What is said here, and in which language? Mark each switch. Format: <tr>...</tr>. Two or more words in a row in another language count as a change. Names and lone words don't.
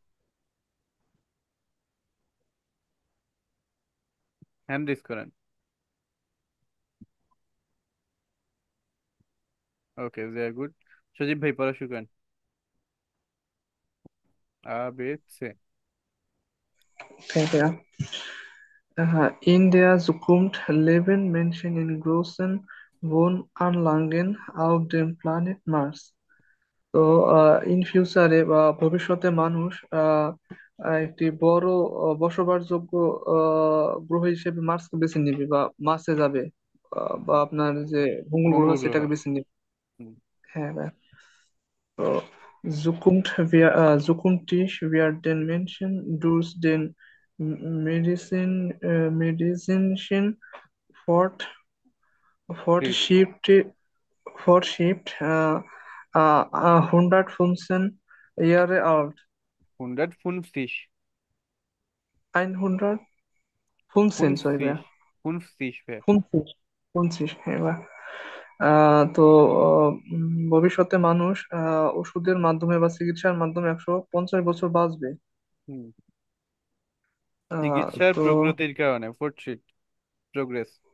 <en>hand raise</en> <bn>করেন।</bn> <en>okay, very good.</en> <bn>সজীব ভাই পড়া শুরু করেন। আবেছে।</bn> <de>Okay, ja. In der Zukunft leben Menschen in großen Wohnanlagen auf dem Planet Mars.</de> <bn>তো</bn> <en>in future</en> <bn>বা ভবিষ্যতে মানুষ একটি বড় বসবাসযোগ্য গ্রহ হিসেবে মার্সকে বেছে নিবে বা মার্সে যাবে, বা আপনার যে মঙ্গল গ্রহ মঙ্গল গ্রহ। সেটাকে বেছে নিবে। হুম। হ্যাঁ ভাই।</bn> <de>তো zukünftig werden Menschen durch den medizinischen Fort,</de> <bn>ঠিক।</bn> <de>Fortschritt, Fortschritt 115 Jahre alt.</de> <bn>150। 115, sorry ভাইয়া। 50 ভাই। 25, 25, হ্যাঁ ভাই। তো ভবিষ্যতে মানুষ ওষুধের মাধ্যমে বা চিকিৎসার মাধ্যমে 150 বছর বাঁচবে। হুম। আহ, চিকিৎসার তো প্রগতির কারণে ফোর্টশিট, প্রোগ্রেস।</bn>